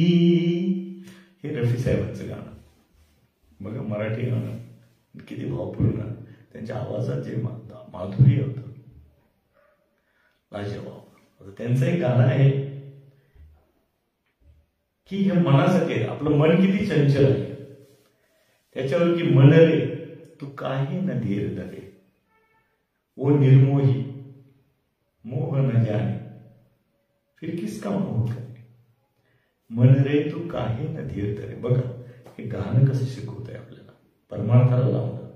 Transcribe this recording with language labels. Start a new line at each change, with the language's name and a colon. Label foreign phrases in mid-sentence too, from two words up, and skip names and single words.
Marathi: हे रफी साहेबांचं गाणं बघा, मराठी गाणं किती भावपूर्ण, त्यांच्या आवाजात जे माधुर्य होतं लाजवाब. त्यांचं एक गाणं आहे की हे मनासाठी आपलं मन किती चंचल आहे, त्याच्यावर की
Hindi: मन रे तू काही न धीर धरे, ओ निर्मोही मोह न जाने फिर किसका मोह करे, मन रे तू काही न धीर धरे.
Marathi: बघा हे गाणं कसं शिकवत आहे आपल्याला, परमार्थाला लावलं.